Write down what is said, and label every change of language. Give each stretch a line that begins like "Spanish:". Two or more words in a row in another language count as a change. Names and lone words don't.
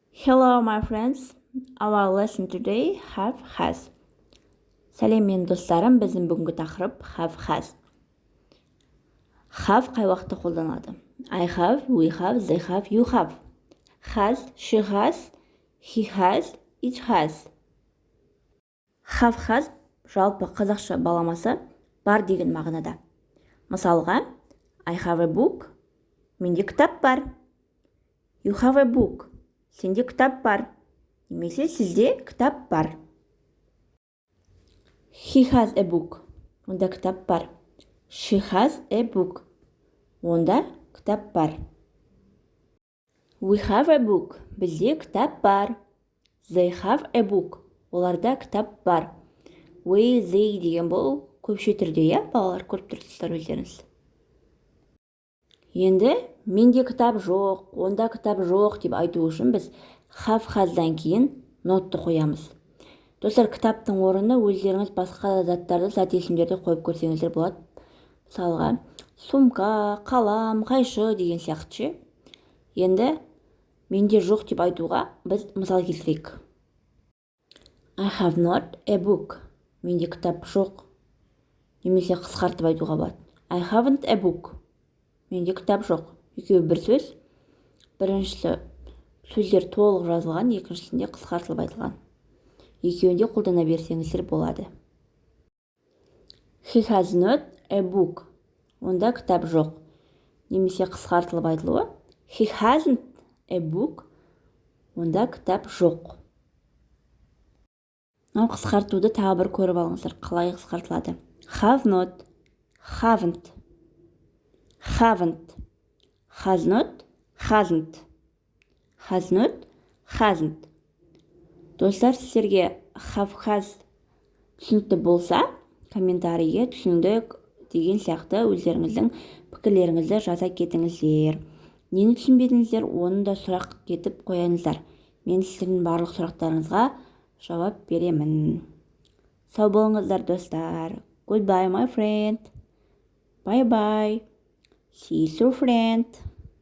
English: Hello, my friends. Our lesson today have has.
Kazakh: Сәлем мен достарым, біздің бүгінгі тақырып
English: have has.
Kazakh: Have қай уақытта қолданады?
English: I have, we have, they have, you have. Has, she has, he has, it has. Have has
Kazakh: жалпы қазақша баламасы бар деген мағынада. Мысалға,
English: I have a book.
Kazakh: Менде кітап бар.
English: You have a book.
Kazakh: Сенде кітап бар. Немесе сізде кітап бар.
English: He has a book.
Kazakh: Онда кітап бар.
English: She has a book.
Kazakh: Онда кітап бар.
English: We have a book.
Kazakh: Бізде кітап бар.
English: They have a book.
Kazakh: Оларда кітап бар.
English: We, they
Kazakh: деген бұл көпше түрде, балалар көріп тұрсыздар өздеріңіз. Енді менде кітап жоқ, онда кітап жоқ деп айту үшін біз
English: have has'дан
Kazakh: кейін нотты қоямыз. Достар, кітаптың орнына өздеріңіз басқа заттарды, зат есімдерді қойып көрсеңіздер болады. Мысалға, сумка, қалам, қайшы деген сияқты. Енді менде жоқ деп айтуға біз мысал келтірейік.
English: I have not a book.
Kazakh: Менде кітап жоқ. Немесе қысқартып айтуға болады.
English: I haven't a book.
Kazakh: Менде кітап жоқ. Екеуі бір сөз. Біріншісі сөздер толық жазылған, екіншісінде қысқартылып айтылған. Екеуінде қолдана берсеңіздер болады.
English: He has not a book.
Kazakh: Онда кітап жоқ. Немесе қысқартылып айтылуы.
English: He hasn't a book.
Kazakh: Онда кітап жоқ. Қысқартуды тағы бір көріп алыңыздар. Қалай қысқартылады?
English: Have not, haven't. Haven't. Has not, hasn't. Has not, hasn't.
Kazakh: Достар, сіздерге
English: have has
Kazakh: түсінікті болса, комментарийге түсіндік деген сияқты өздеріңіздің пікірлеріңізді жаза кетіңіздер. Нені түсінбедіңіздер, оны да сұрақ кетіп қояңыздар. Мен сіздердің барлық сұрақтарыңызға жауап беремін. Сау болыңыздар, достар. Goodbye,
English: my friend. Bye-bye. See you, friend.